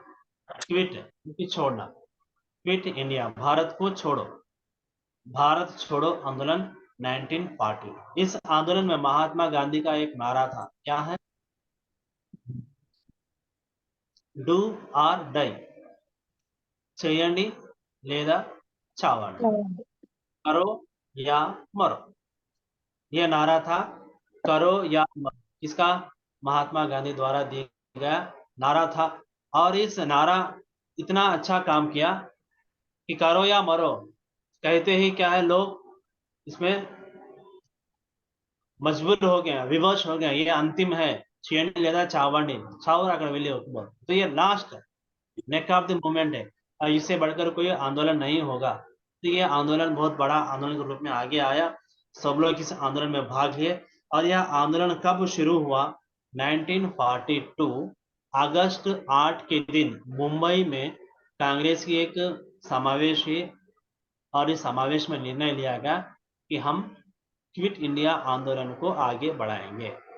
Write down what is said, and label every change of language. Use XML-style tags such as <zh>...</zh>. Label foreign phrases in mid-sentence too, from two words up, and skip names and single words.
<hi>क्विट क्योंकि छोड़ना, क्विट इंडिया भारत को छोड़ो, भारत छोड़ो आंदोलन 1940। इस आंदोलन में महात्मा गांधी का एक नारा था, क्या है?</hi> <en>do or die,</en> <te>చేయండి లేదా చావండి,</te> <hi>करो या मरो। यह नारा था, करो या मरो। इसका महात्मा गांधी द्वारा दिया गया नारा था। और इस नारा इतना अच्छा काम किया कि करो या मरो कहते ही क्या है, लोग इसमें मजबूर हो गए, विवश हो गए, ये अंतिम है,</hi> <te>చేయండి లేదా చావండి, చావురు అక్కడ వెళ్ళి ఒప్పుకో।</te> <hi>तो ये</hi> <en>last neck of the movement</en> <hi>है, और इससे बढ़कर कोई आंदोलन नहीं होगा। तो ये आंदोलन बहुत बड़ा आंदोलन के रूप में आगे आया, सब लोग इस आंदोलन में भाग लिए। और यह आंदोलन कब शुरू हुआ? 1942 अगस्त 8 के दिन मुंबई में कांग्रेस की एक समावेश हुई, और इस समावेश में निर्णय लिया गया कि हम क्विट इंडिया आंदोलन को आगे बढ़ाएंगे।</hi>